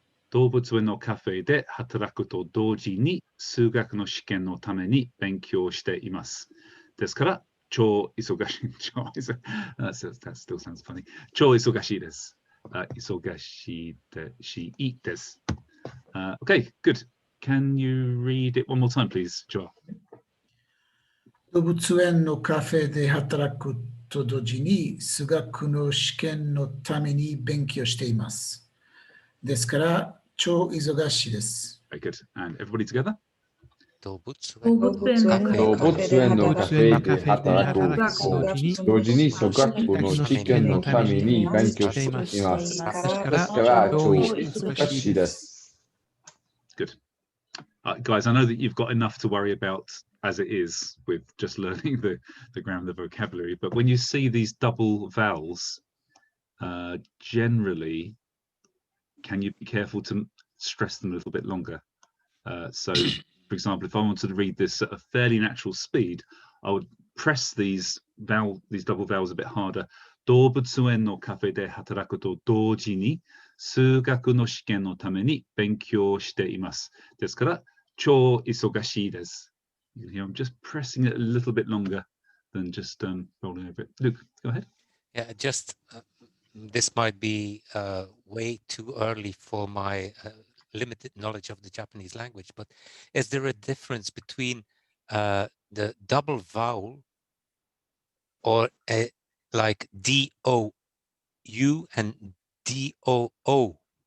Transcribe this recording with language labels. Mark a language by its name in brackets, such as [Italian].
[Japanese] 動物園のカフェで働くと同時に数学の試験のために勉強しています。ですから超忙しい。 [English] that still sounds funny. 超忙しいです。忙しいです。 Okay, good. Can you read it one more time, please, Joel? [Japanese] 動物園のカフェで働くと同時に数学の試験のために勉強しています。ですから超忙しいです。 [English] Very good. And everybody together? [Japanese] 動物園のカフェで働くと同時に数学の試験のために勉強しています。ですから超忙しいです。 [English] Good. Guys, I know that you've got enough to worry about as it is with just learning the grammar, the vocabulary, but when you see these double vowels, generally, can you be careful to stress them a little bit longer? So, for example, if I wanted to read this at a fairly natural speed, I would press these double vowels a bit harder. [Japanese] 動物園のカフェで働くと同時に数学の試験のために勉強しています。ですから超忙しいです。 [English] You know, I'm just pressing it a little bit longer than just rolling over it. Luke, go ahead. Yeah, just this might be way too early for my limited knowledge of the Japanese language, but is there a difference between the double vowel or like D-O-U and D-O-O?